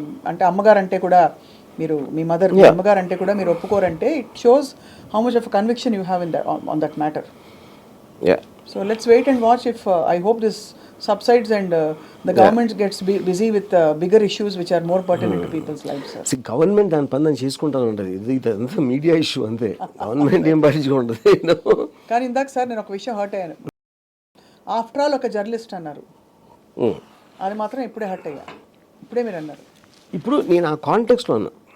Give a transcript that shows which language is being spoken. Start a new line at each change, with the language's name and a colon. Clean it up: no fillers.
Telugu: అంటే అమ్మగారు అంటే కూడా మీరు, మీ మదర్ అమ్మగారు అంటే కూడా మీరు ఒప్పుకోరంటే
English: It shows how much of conviction you have in on that matter. So let's wait and watch if I hope this subsides and the government gets busy with bigger issues which are more pertinent to people's lives.
Telugu: Government దాని పని దాన్ని చేసుకుంటాను ఉంటుంది. ఇది అంతా media issue అంతే. Government ఏం పట్టించుకుంటుంది. కానీ ఇందాక సార్ నేను ఒక విషయం హర్ట్ అయ్యాను. ఆఫ్టర్ ఆల్ ఒక జర్నలిస్ట్ అన్నారు, అది మాత్రం ఇప్పుడే హర్ట్ అయ్యా. ఇప్పుడే మీరు అన్నారు. ఇప్పుడు నేను ఆ కాంటెక్స్లో ఉన్నా.